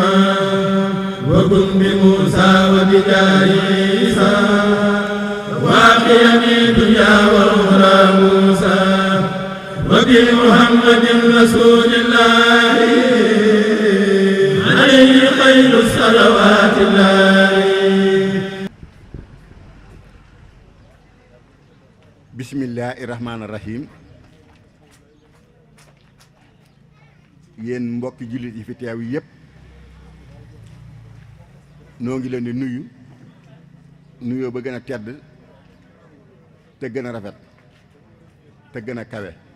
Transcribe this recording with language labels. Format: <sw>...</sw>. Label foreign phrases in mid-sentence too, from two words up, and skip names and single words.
<ar>وكن بموسى وبجاه عيسى واقيني دنيا وأخرى موسى. وبمحمد رسول الله عليه خير الصلوات الله. بسم الله الرحمن الرحيم.</ar> <wo>Yéen mbokki jullit yi fi teew yépp noo ngi leen di nuyu nuyoo ba gën a tedd te gën a rafet te gën a kawe.</wo>